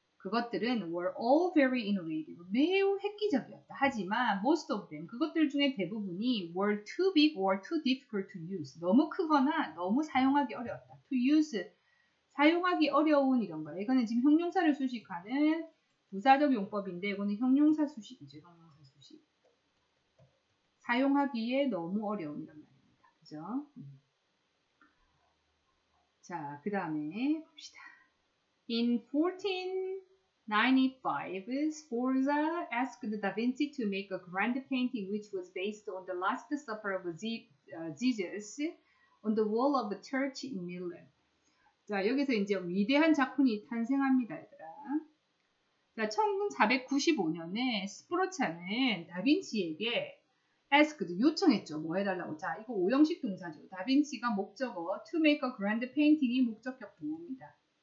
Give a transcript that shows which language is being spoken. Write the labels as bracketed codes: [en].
[ko] 그것들은 [en] were all very innovative. [ko] 매우 획기적이었다. 하지만 [en] most of them, [ko] 그것들 중에 대부분이 [en] were too big or too difficult to use. [ko] 너무 크거나 너무 사용하기 어려웠다. [en] to use, [ko] 사용하기 어려운 이런 거예요. 이거는 지금 형용사를 수식하는 부사적 용법인데 이거는 형용사 수식이죠. 형용사 수식. 사용하기에 너무 어려운 이런 말입니다. 그죠? 자, 그 다음에 봅시다. [en] In 1495, Sforza asked Da Vinci to make a grand painting which was based on the Last Supper of Jesus on the wall of the church in Milan. [ko] 자, 여기서 이제 위대한 작품이 탄생합니다, 얘들아. 자, 1495년에 스포르차는 다빈치에게 asked, 요청했죠. 뭐 해달라고. 자, 이거 오형식 동사죠. 다빈치가 목적어, [en] to make a grand painting [ko] 이 목적격 보호입니다.